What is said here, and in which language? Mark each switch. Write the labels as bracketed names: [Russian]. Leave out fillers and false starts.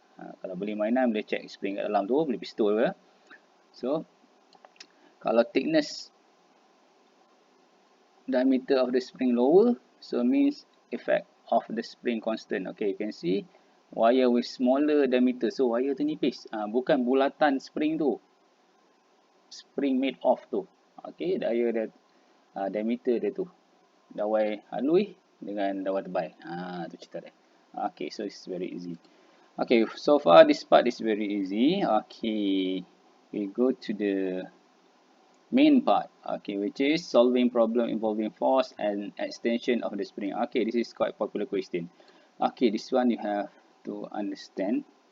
[Malay] Kalau beli mainan, boleh check spring kat dalam tu, beli pistol ke. [English] So, kalau thickness diameter of the spring lower, so means effect of the spring constant. Okay, you can see wire with smaller diameter. [Malay] So, wire tu nipis. Bukan bulatan spring tu. [English] Spring made of [Malay] tu. Okay, daya dia, diameter dia tu. Dawai halui dengan dawai tebal. Tu cerita dia. [English] Okay, so it's very easy. Okay, so far this part is very easy. Okay, we go to the main part, okay, which is solving problem involving force and extension of the spring. Okay, this is quite popular question. Okay, this one you have to understand.